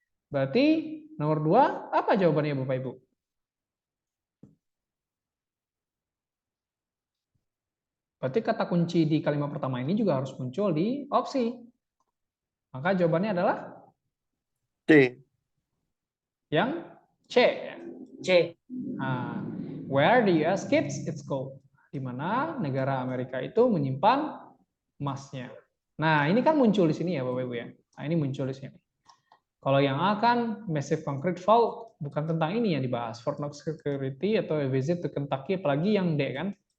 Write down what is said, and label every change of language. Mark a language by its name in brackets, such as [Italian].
[Indonesian] Berarti nomor 2 apa jawabannya Bapak Ibu? Berarti kata kunci di kalimat pertama ini juga harus muncul di opsi. Maka jawabannya adalah C. Yang C. C. [English] Nah, where the US keeps its gold. [Indonesian] Di mana negara Amerika itu menyimpan emasnya. Nah, ini kan muncul di sini ya Bapak Ibu ya. Nah, ini muncul di sini. Kalau yang A kan Massive Concrete Vault, bukan tentang ini yang dibahas. Fort Knox Security atau A Visit to Kentucky, apalagi yang D kan.